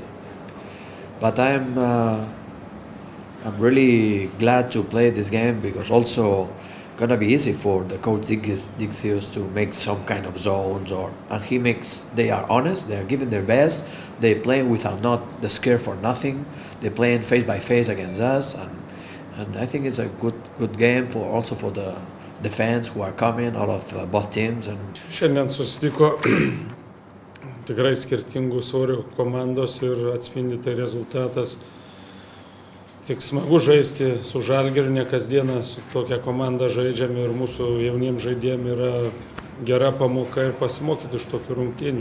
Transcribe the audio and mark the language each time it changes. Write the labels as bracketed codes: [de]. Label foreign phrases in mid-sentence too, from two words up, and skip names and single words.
[en] But I'm really glad to play this game because also gonna be easy for the coach Diggs to make some kind of zones they are honest, they are giving their best, they play without not the scare for nothing, they playing face by face against us, and I think it's a good game also for the fans who are coming out of both teams. [lt] Šiandien susitiko tikrai skirtingų svorių komandos ir atspindi tai rezultatas. Tik smagu žaisti su Žalgiriu, ne kasdieną su tokia komanda žaidžiame ir mūsų jauniems žaidėjams yra gera pamoka ir pasimokyti iš tokių rungtynių.